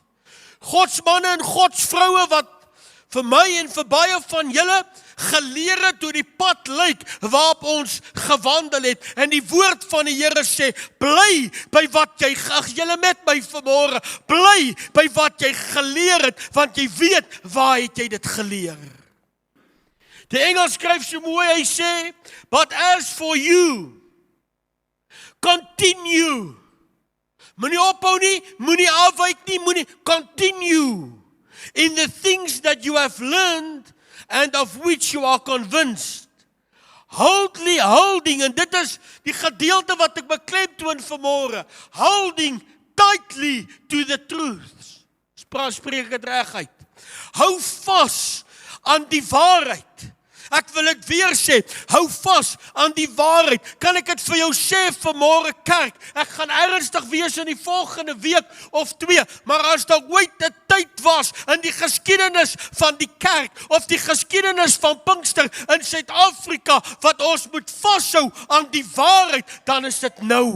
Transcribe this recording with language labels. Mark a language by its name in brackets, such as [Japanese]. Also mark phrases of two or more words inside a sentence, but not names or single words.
[Afrikaans] Gods manne en Gods vroue wat vir my en vir baie van julle geleer het hoe die pad lyk waarop ons gewandel het. En die woord van die Here sê, bly by wat jy, julle met my vanmôre, bly by wat jy geleer het, want jy weet waar het jy dit geleer. Die Engels skryf so mooi, hy sê, [English] but as for you, continue. [Afrikaans] Moenie ophou nie, moenie afwyk nie, moenie [English] continue in the things that you have learned and of which you are convinced. Holding, [Afrikaans] en dit is die gedeelte wat ek beklemtoon vanmôre. [English] Holding tightly to the truth. [Afrikaans] Spreek dit reguit. Hou vas aan die waarheid. Ek wil dit weer sê, hou vas aan die waarheid. Kan ek dit vir jou sê vanmôre kerk? Ek gaan ernstig wees in die volgende week of 2, maar as daar ooit 'n tyd was in die geskiedenis van die kerk of die geskiedenis van Pinkster in Suid-Afrika wat ons moet vashou aan die waarheid, dan is dit nou.